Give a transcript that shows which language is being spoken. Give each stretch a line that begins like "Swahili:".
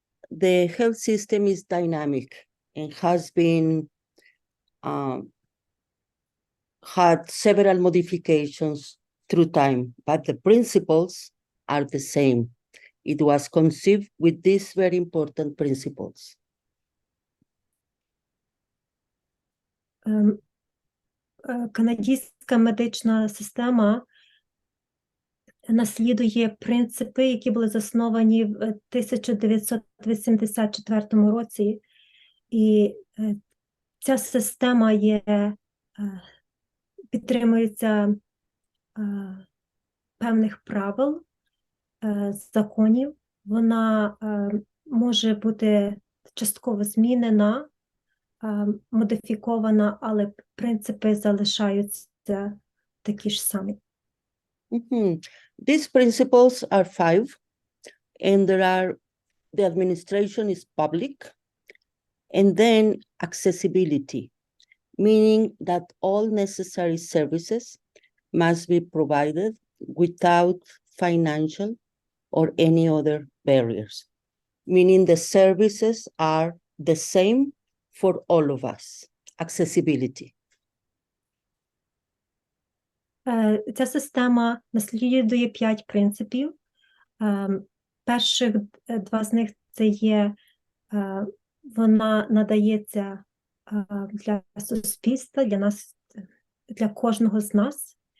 English: The health system is dynamic and has been had several modifications through time, but the principles are the same. It was conceived with these very important principles.
Ukrainian: Канадська медична система наслідує принципи, які були засновані в 1984 році, і ця система підтримується певних правил, законів. Вона може бути частково змінена, модифікована, але принципи залишаються такі ж самі.
English: These principles are 5, and the administration is public, and then accessibility, meaning that all necessary services must be provided without financial or any other barriers, meaning the services are the same for all of us. Accessibility.
Ukrainian: Ця система наслідує 5 принципів. Перших 2 з них це є, вона надається для суспільства, для нас, для кожного з нас.